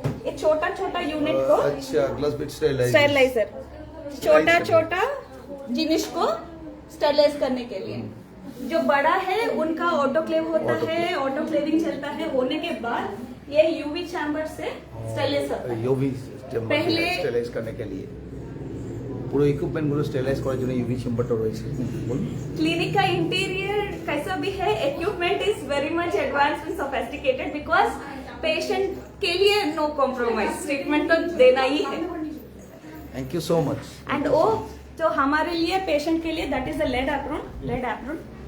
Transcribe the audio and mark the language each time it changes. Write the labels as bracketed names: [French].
[Hindi] ये छोटा छोटा यूनिट को अच्छा ग्लास बीड स्टेरलाइजर, छोटा छोटा जिनिस को स्टेरलाइज करने के लिए। जो बड़ा है उनका ऑटोक्लेव होता है, ऑटोक्लेविंग चलता है, होने के बाद ये यूवी चैम्बर से स्टेरलाइज होता है। यूवी पहले- स्टेरलाइज करने के लिए [Bangla] পুরো ইকুইপমেন্ট গুলো স্টেরলাইজ করার জন্য ইউভি চেম্বারটা রয়েছে। বলুন। [Hindi] क्लिनिक का इंटीरियर कैसा भी है, [English] equipment is very much advance and sophisticated because [Hindi] patient के लिए [English] no compromise, [Hindi] ट्रीटमेंट तो देना ही है। [English] Thank you so much. [Hindi] And वो तो हमारे लिए पेशेंट के लिए [English] that is the lead apron